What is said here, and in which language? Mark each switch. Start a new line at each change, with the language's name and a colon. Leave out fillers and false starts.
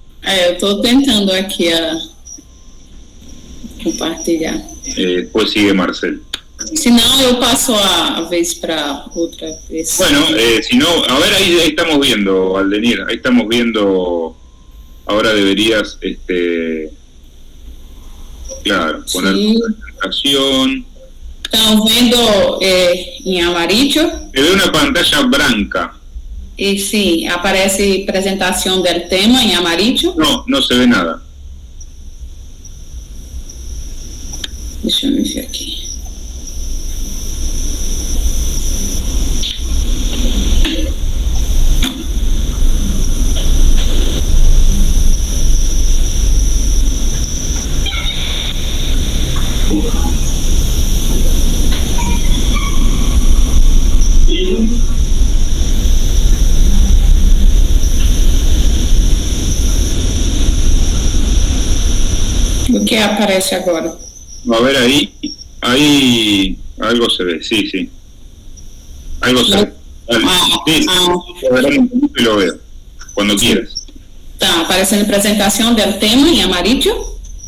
Portuguese: Eu estou tentando aqui compartilhar.
Spanish: Después sigue Marcel.
Portuguese: Se não, eu passo a vez para outra vez.
Spanish: Bueno, si no, a ver, ahí estamos viendo, Aldenir, ahí estamos viendo. Ahora deberías, claro, poner tu presentación.
Portuguese: Estão vendo em amarillo?
Spanish: Se ve una pantalla blanca.
Portuguese: E sim, aparece apresentação do tema em amarillo?
Spanish: No, no se ve nada.
Portuguese: Deixa eu mexer aqui. O que aparece agora?
Spanish: A ver, ahí algo se ve, sí. Algo se ve. Dale. Sí, y lo veo, cuando quieras.
Portuguese: Está aparecendo apresentação do tema em amarillo?